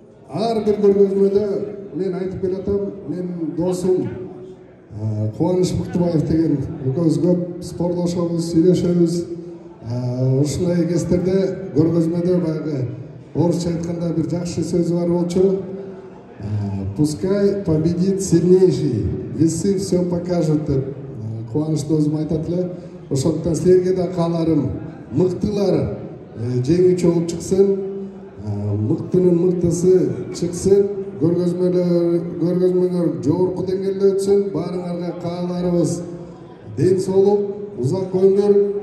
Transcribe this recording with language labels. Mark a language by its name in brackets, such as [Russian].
[Kyrgyz] Ар бир көргөзмөдө мен айтып келатам, мен досум Кубаныч Мыктыбаев деген экөөбүз көп спортлошобуз, сүйлөшөбүз. Ушундай кездерде көргөзмөдө баягы орусча айтканда бир жакшы сөзү бар болчу. [Russian] Пускай победит сильнейший, весы все покажут [Kyrgyz] деп Кубаныч досум айтат эле. Ошондуктан силерге да кааларым, мыктылар жеңүүчү болуп чыксын, мыктынын мыктысы чыксын, көргөзмөңөр жогорку деңгээлде өтсүн. Баарыңарга кааларыбыз ден соолук, узак өмүр.